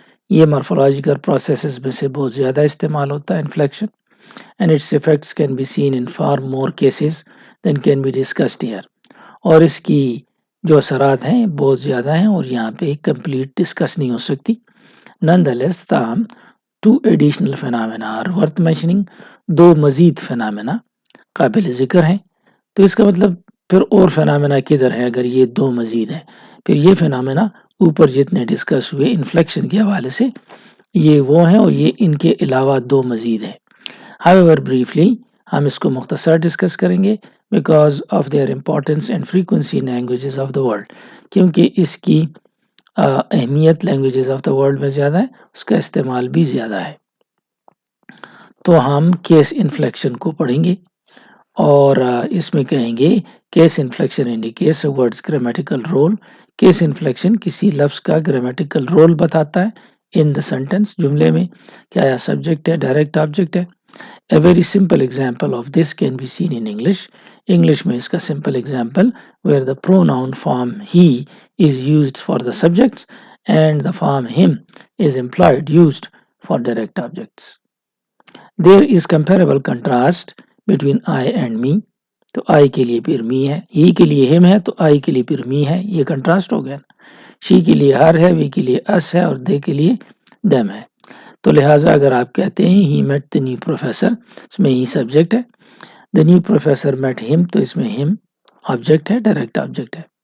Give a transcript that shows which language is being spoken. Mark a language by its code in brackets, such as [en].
[ur] یہ مارفولوجیکل پروسیسز میں سے بہت زیادہ استعمال ہوتا ہے inflection [en] and its effects can be seen in far more cases than can be discussed here. [ur] اور اس کی جو اثرات ہیں بہت زیادہ ہیں اور یہاں پہ کمپلیٹ ڈسکس نہیں ہو سکتی. [en] Nonetheless, [ur] تاہم [en] two additional phenomena are worth mentioning. [ur] دو مزید فینامنا قابل ذکر ہیں. تو اس کا مطلب پھر اور فینامنا کدھر ہے اگر یہ دو مزید ہیں؟ پھر یہ فینامنا اوپر جتنے ڈسکس ہوئے انفلیکشن کے حوالے سے یہ وہ ہیں اور یہ ان کے علاوہ دو مزید ہیں. [en] However, briefly [ur] ہم اس کو مختصر ڈسکس کریں گے [en] because of their importance and frequency in languages of the world. [ur] کیونکہ اس کی اہمیت لینگویجز آف دا ورلڈ میں زیادہ ہے, اس کا استعمال بھی زیادہ ہے. تو ہم کیس انفلیکشن کو پڑھیں گے اور اس میں کہیں گے [en] Case inflection indicates a word's grammatical role. [ur] Case inflection کسی لفظ کا گرامیٹیکل رول بتاتا ہے [en] in the sentence, [ur] جملے میں, کیا یا سبجیکٹ ہے, ڈائریکٹ آبجیکٹ ہے. [en] A very simple example of this can be seen in English. [ur] English میں اس کا [en] simple example where the pronoun form he is used for the subjects and the form him is employed used for direct objects. There is comparable contrast between I and me. [ur] تو I کے لیے پھر me ہے, he کے لیے him ہے تو I کے لیے پھر me ہے. یہ کنٹراسٹ ہو گیا. شی کے لیے ہر ہے، وی کے لیے اس ہے اور دے کے لیے دیم ہے. تو لہٰذا اگر آپ کہتے ہیں [en] he met the new professor, [ur] اس میں ہی سبجیکٹ ہے. [en] the new professor met him, [ur] تو اس میں ہم آبجیکٹ ہے، ڈائریکٹ آبجیکٹ ہے.